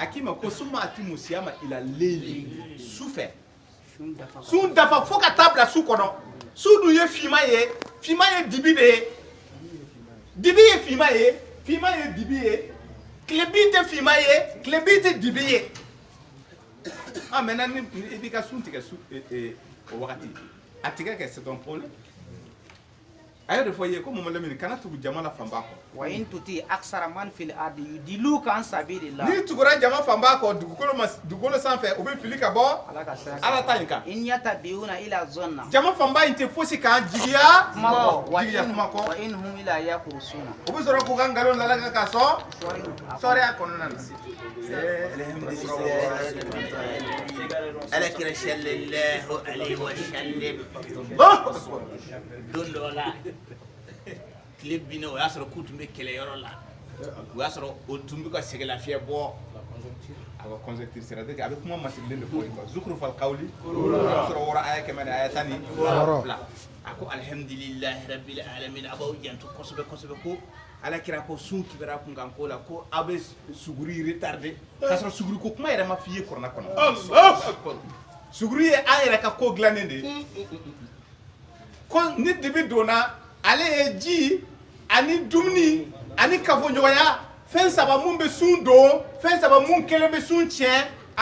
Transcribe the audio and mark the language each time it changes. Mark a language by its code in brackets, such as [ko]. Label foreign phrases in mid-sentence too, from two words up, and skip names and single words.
[bm] k'i ma ko suma [ar] أتموا الصيام إلى الليل [bm] su fɛ sun dafa fo ka taa bila su kɔnɔ su dun ye fiman ye dibi de ye dibi ye fiman ye dibi ye tile bin tɛ fiman ye tile bin tɛ dibi ye maintenant ni i b'i ka sun tigɛ o wagati a tigɛ kɛ [fr] c'est un problème [bm] a y'o de fɔ i ye ko Mamadu Lamini kana tugu jama la fanba kɔ [ar] وإن تطع أكثر من في الأرض يضلوك عن سبيل الله [bm] n'i tugura jama fanba kɔ dugukolo sanfɛ u bɛ fili ka bɔ ala ta in kan [ar] إن يتبعون إلا الظن [bm] jama fanba in tɛ fosi kan jigiya kuma kɔ kuma kɔ [ar] وإن هم إلا يخرصون [bm] u bɛ sɔrɔ k'u ka nkalon lalaga ka sɔn sɔriya kɔnɔna na alakira [ar] صلى الله عليه وسلم [bm] don dɔ la tile binna o y'a sɔrɔ k'u tun bɛ kɛlɛyɔrɔ la o y'a sɔrɔ o tun bɛ ka sɛgɛlafiɲɛ bɔ a ka conjecture [fr] c'est-à-dire que [bm] a bɛ kuma masirilen de fɔ ye quoi [ar] زخرف القول [bm] sɔrɔ wɔɔrɔ aya kɛmɛ ni aya 12 a ko [ar] الحمد لله رب العالمين [bm] a b'aw janto kosɛbɛ kosɛbɛ ko ala kira ko sun kibara kun kan ko la ko aw bɛ suguri retardé k'a sɔrɔ suguri ko kuma yɛrɛ ma f'i ye kɔrɔna kɔnɔ suguri ye an yɛrɛ ka ko dilannen de ye ko ni dibi donna ale ye ji ani dumuni ani kafoɲɔgɔnya fɛn saba mun bɛ sun don fɛn saba mun kelen bɛ sun tiɲɛ a